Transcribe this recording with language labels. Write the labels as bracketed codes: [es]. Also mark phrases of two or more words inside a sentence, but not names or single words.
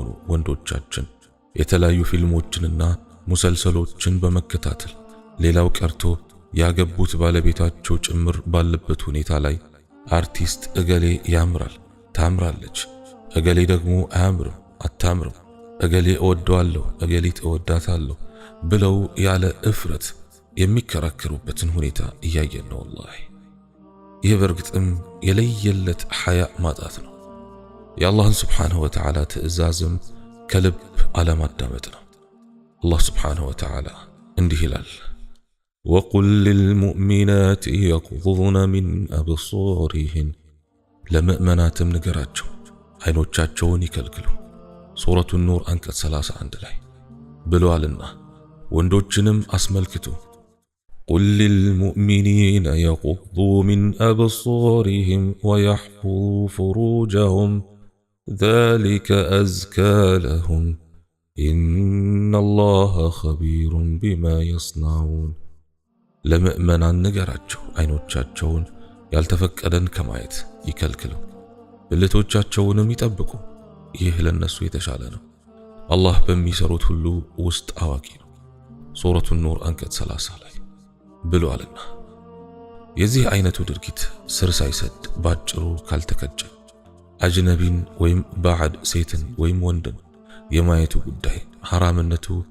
[am] ወንዶቻችን የተለያዩ ፊልሞችንና ሙሰልሰሎችን በመከታተል ሌላው ቀርቶ ያገቡት ባለቤታቸው ጭምር ባለበት ሁኔታ ላይ አርቲስት እገሌ ያምራል፣ ታምራለች፣ እገሌ ደግሞ አያምርም፣ አታምርም፣ እገሌ እወደዋለሁ፣ እገሊት እወዳታለሁ ብለው ያለ እፍረት የሚከራከሩበትን ሁኔታ እያየን ነው። ወላሂ ይህ በእርግጥም የለየለት ሐያ ማጣት ነው። የአላህን [ar] سبحانه وتعالى [am] ትእዛዝም ከልብ አለማዳመጥ ነው። አላህ [ar] سبحانه وتعالى [am] እንዲህ ይላል፣ [ar] وقل للمؤمنات يغضضن من أبصارهن [am] ለምእመናትም ንገራቸው አይኖቻቸውን ይከልክሉ [ar] سورة النور [am] አንቀጽ 31 ላይ ብለዋልና ወንዶችንም አስመልክቱ [ar] قل للمؤمنين يغضوا من أبصارهم ويحفظوا فروجهم ذلك أزكى لهم إن الله خبير بما يصنعون [am] ለምእመናን ንገራቸው አይኖቻቸውን ያልተፈቀደን ከማየት ይከልክሉ ብልቶቻቸውንም ይጠብቁ ይህ ለነሱ የተሻለ ነው አላህ በሚሰሩት ሁሉ ውስጥ አዋቂ ነው [ar] سورة النور [am] አንቀጽ 30 ላይ ብለዋልና የዚህ አይነቱ ድርጊት ስር ሳይሰድ ባጭሩ ካልተከጨ አጅነቢን ወይም ባዕድ ሴትን ወይም ወንድን የማየቱ ጉዳይ ሐራምነቱ